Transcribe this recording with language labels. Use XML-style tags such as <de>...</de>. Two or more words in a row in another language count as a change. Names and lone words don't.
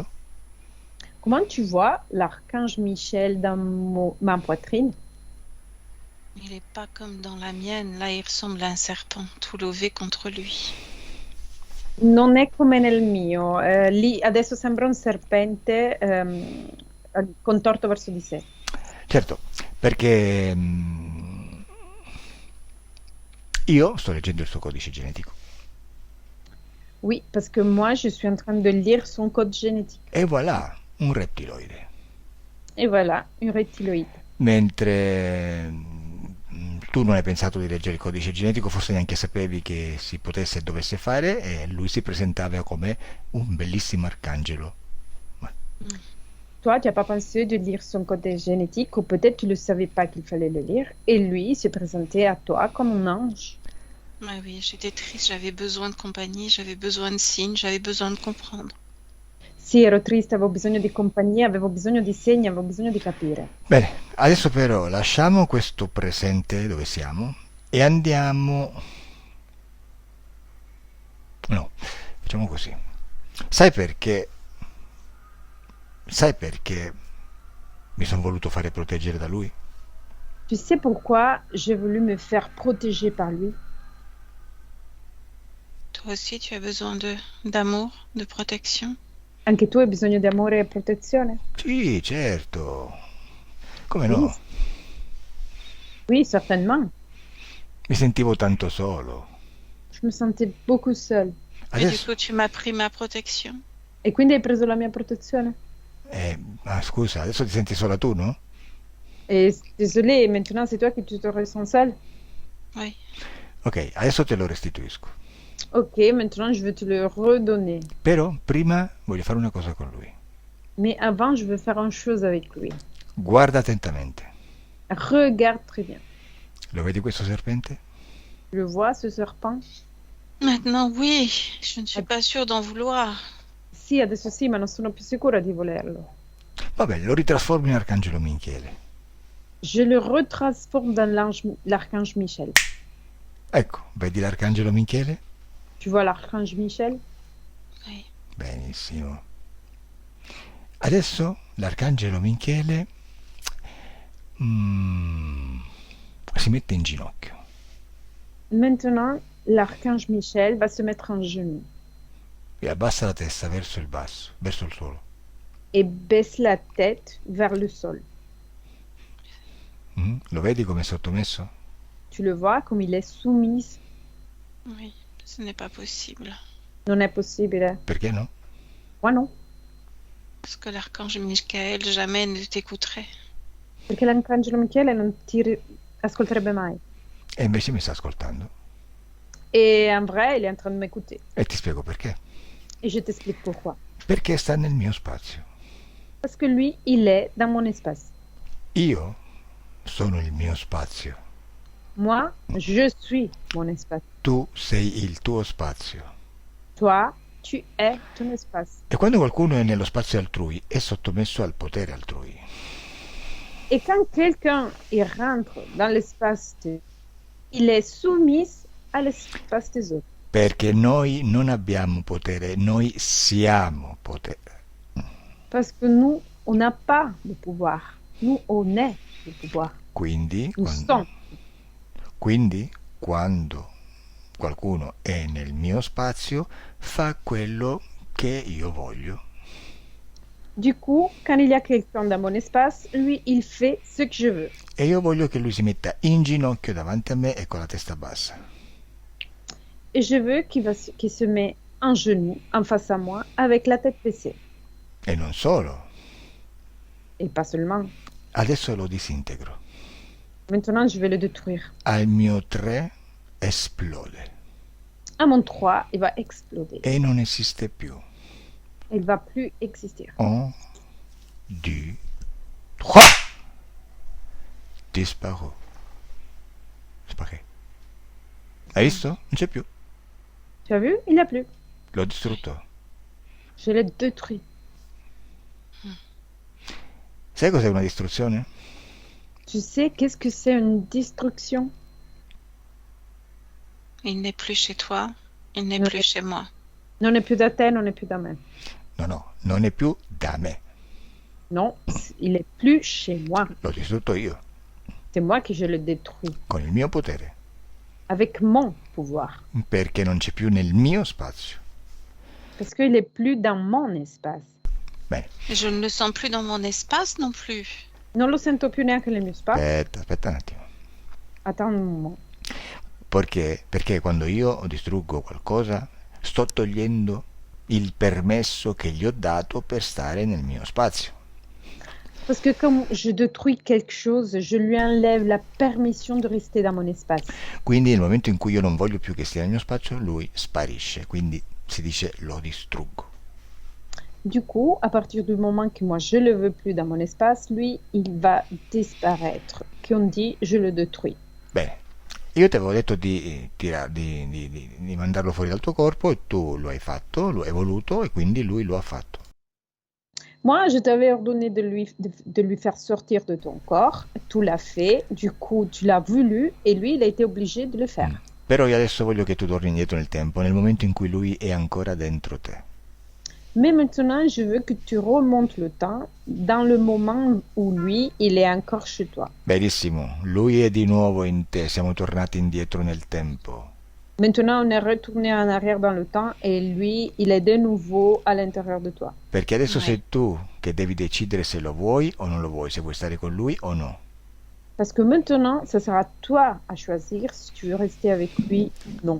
<fr>Comment tu vois l'archange Michel dans ma poitrine? Il n'est pas comme dans la mienne. Là, il ressemble à un serpent tout levé contre lui.</fr> <it>Non è come nel mio. Lì adesso sembra un serpente contorto verso di sé. Certo, perché io sto leggendo il suo codice genetico</it> <fr>Oui, parce que moi, je suis en train de lire son code génétique.</fr> <it>e voilà, un reptiloide.</it> <fr>Et voilà, un reptiloïde.</fr> <it>Mentre tu non hai pensato di leggere il codice genetico, forse neanche sapevi che si potesse e dovesse fare, e lui si presentava come un bellissimo arcangelo.</it> <fr>Toi, tu n'as pas pensé de lire son code génétique, ou peut-être tu ne savais pas qu'il fallait le lire. Et lui, il s'est présenté à toi comme un ange. Ah oui, j'étais triste, j'avais besoin de compagnie, j'avais besoin de signes, j'avais besoin de comprendre.</fr> <it>Sì, ero triste, avevo bisogno di compagnia, avevo bisogno di segni, avevo bisogno di capire. Bene, adesso però lasciamo questo presente dove siamo e andiamo... No, facciamo così. Sai perché? Sai perché mi sono voluto fare proteggere da lui?</it> <fr>Tu sais pourquoi j'ai voulu me faire protéger par lui? Toi aussi, tu as besoin d'amour, de protection.</fr> <it>Anche tu hai bisogno di amore e protezione? Sì, certo. Come no?</it> <fr>Oui, certainement.</fr> <it>Mi sentivo tanto solo.</it> <fr>Je me sentais beaucoup seule. Et du</fr> <it>Adesso...</it> <fr>coup, tu m'as pris ma protection.</fr> <it>E quindi hai preso la mia protezione? Ma scusa, adesso ti senti sola tu, no?</it> <fr>Et désolé, maintenant c'est toi qui tu te ressens seule? Oui.</fr> <it>Ok, adesso te lo restituisco.</it> <fr>Ok, maintenant je veux te le redonner.</fr> <it>Però prima voglio fare una cosa con lui.</it> <fr>Mais avant, je veux faire une chose avec lui.</fr> <it>Guarda attentamente.</it> <fr>Regarde très bien.</fr> <it>Lo vedi questo serpente?</it> <fr>Tu le vois, ce serpent? Maintenant, oui, je ne suis pas sûre d'en vouloir.</fr> <it>Sì, adesso sì, ma non sono più sicura di volerlo. Vabbè, lo ritrasformo in arcangelo Minchele.</it> <fr>Je le retransforme dans l'archange Michel.</fr> <it>Ecco, vedi l'arcangelo Minchele?</it> <fr>Tu vois l'archange Michel? Oui.</fr> <it>Benissimo. Adesso l'arcangelo Minchele si mette in ginocchio.</it> <fr>Maintenant, l'archange Michel va se mettre en genoux</fr> <it>E abbassa la testa verso il basso, verso il suolo.</it> <fr>et baisse la tête vers le sol.</fr> <it>Lo vedi come è sottomesso?</it> <fr>Tu le vois comme il est soumis. Oui, ce n'est pas possible.</fr> <it>Non è possibile. Perché no?</it> <fr>Moi non. Parce que l'archange Michael jamais ne t'écouterait.</fr> <it>Perché l'arcangelo Michele non ti ascolterebbe mai. E invece mi sta ascoltando.</it> <fr>Et en vrai, il est en train de m'écouter.</fr> <it>E ti spiego perché.</it> <fr>Et je t'explique pourquoi.</fr> <it>Perché sta nel mio spazio.</it> <fr>Parce que lui, il est dans mon espace.</fr> <it>Io sono il mio spazio.</it> <fr>Moi, je suis mon espace.</fr> <it>Tu sei il tuo spazio.</it> <fr>Toi, tu es ton espace.</fr> <it>E quando qualcuno è nello spazio altrui, è sottomesso al potere altrui.</it> <fr>Et quand quelqu'un il rentre dans l'espace, il est soumis à l'espace des autres.</fr> <it>Perché noi non abbiamo potere, noi siamo potere.</it> <fr>Parce que nous, on n'a pas de pouvoir. Nous, on est le pouvoir.</fr> <it>Quindi,</it> <fr>Nous sommes.</fr> <it>quindi quando qualcuno è nel mio spazio, fa quello che io voglio.</it> <fr>Du coup, quand il y a quelqu'un dans mon espace, lui, il fait ce que je veux.</fr> <it>E io voglio che lui si metta in ginocchio davanti a me e con la testa bassa.</it> <fr>Et je veux qu'il se met en genoux, en face à moi, avec la tête baissée.</fr> <it>E non solo,</it> <fr>Et pas seulement.</fr> <it>adesso lo disintegro.</it> <fr>Maintenant, je vais le détruire.</fr> <it>Al mio 3 esplode</it> <fr>À mon 3, il va exploser.</fr> <it>e non esiste più.</it> <fr>Il va plus exister. 1, 2, 3. Disparu.</fr> <it>Sparé. Hai visto? Non c'è più.</it> <fr>Tu as vu? Il n'y a plus.</fr> <it>L'ho distrutto.</it> <fr>Je l'ai détruit.</fr> <it>Sai cos'è una distruzione?</it> <fr>Tu sais qu'est-ce que c'est une destruction? Il n'est plus chez toi, il n'est Non. plus chez moi.</fr> <it>Non è più da te, non è più da me. No, non è più da me.</it> <fr>Non, il est plus chez moi.</fr> <it>L'ho distrutto io,</it> <fr>C'est moi qui je le détruis.</fr> <it>con il mio potere,</it> <fr>Avec mon pouvoir.</fr> <it>perché non c'è più nel mio spazio.</it> <fr>Parce qu'il est plus dans mon espace.</fr> <it>Bene,</it> <fr>Et je ne le sens plus dans mon espace non plus.</fr> <it>Non lo sento più neanche nel mio spazio. aspetta un attimo.</it> <fr>Attends un moment.</fr> <it>Perché quando io distruggo qualcosa, sto togliendo il permesso che gli ho dato per stare nel mio spazio.</it> <fr>Parce que comme je détruis quelque chose, je lui enlève la permission de rester dans mon espace.</fr> <it>Quindi nel momento in cui io non voglio più che stia nel mio spazio, lui sparisce. Quindi si dice lo distruggo.</it> <fr>Du coup, à partir du moment que moi je le veux plus dans mon espace, lui, il va disparaître. Qu'on dit, je le détruis.</fr> <it>Bene, io ti avevo detto di mandarlo fuori dal tuo corpo e tu lo hai fatto, lo hai voluto e quindi lui lo ha fatto.</it> <fr>Moi, je t'avais ordonné de lui faire sortir de ton corps. Tu l'as fait. Du coup, tu l'as voulu et lui, il a été obligé de le faire.</fr> <it>Però io adesso voglio che tu torni indietro nel tempo, nel momento in cui lui è ancora dentro te.</it> <fr>Mais maintenant, je veux que tu remontes le temps dans le moment où lui, il est encore chez toi.</fr> <it>Benissimo, lui è di nuovo in te, siamo tornati indietro nel tempo.</it> <fr>Maintenant, on est retourné en arrière dans le temps et lui, il est de nouveau à l'intérieur de toi.</fr> <it>Perché adesso</it> <fr>Ouais.</fr> <it>sei tu che devi decidere se lo vuoi o non lo vuoi, se vuoi stare con lui o no.</it> <fr>Parce que maintenant, ce sera toi à choisir si tu veux rester avec lui ou non.</fr>